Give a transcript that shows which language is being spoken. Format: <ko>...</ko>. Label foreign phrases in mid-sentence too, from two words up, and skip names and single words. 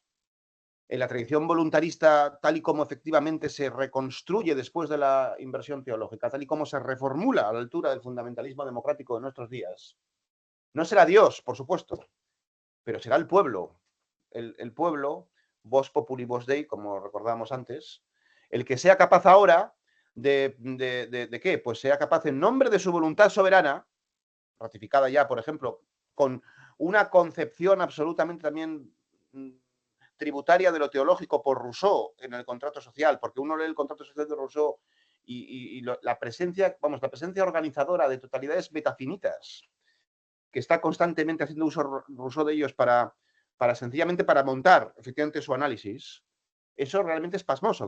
<es>En la tradición voluntarista, tal y como efectivamente se reconstruye después de la inversión teológica, tal y como se reformula a la altura del fundamentalismo democrático de nuestros días, no será Dios, por supuesto, pero será el pueblo. El pueblo,</es> <la>vos populi vos dei,</la> <es>como recordamos antes, el que sea capaz ahora ¿de qué? Pues sea capaz en nombre de su voluntad soberana, ratificada ya, por ejemplo, con una concepción absolutamente también tributaria de lo teológico por Rousseau en el contrato social, porque uno lee el contrato social de Rousseau y la presencia organizadora de totalidades metafinitas, que está constantemente haciendo uso Rousseau de ellos sencillamente para montar efectivamente su análisis, eso realmente es pasmoso.</es>